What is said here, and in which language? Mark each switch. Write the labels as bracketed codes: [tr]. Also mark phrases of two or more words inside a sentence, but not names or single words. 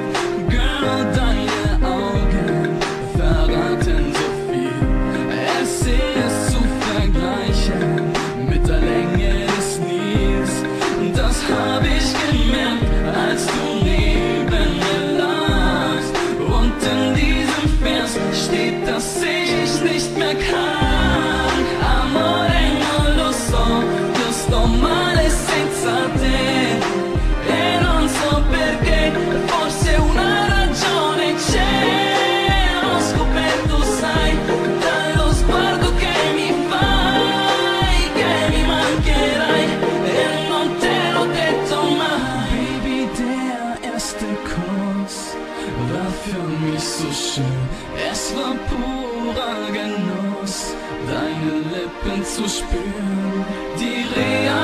[de] Girl, deine Augen verraten so viel, es ist zu vergleichen mit der Länge des Nils. Das hab ich gemerkt, als du neben mir lagst, und in diesem Vers steht, dass ich nicht mehr kann. [it] Amore non lo so, io sto male senza te, e non so perché, forse una ragione c'è. Ho scoperto, sai, dallo sguardo che mi fai, che mi mancherai, e non te l'ho detto mai. [de] Baby, der erste Kuss war für mich so schön, es war purer Genuss, deine Lippen zu spüren, die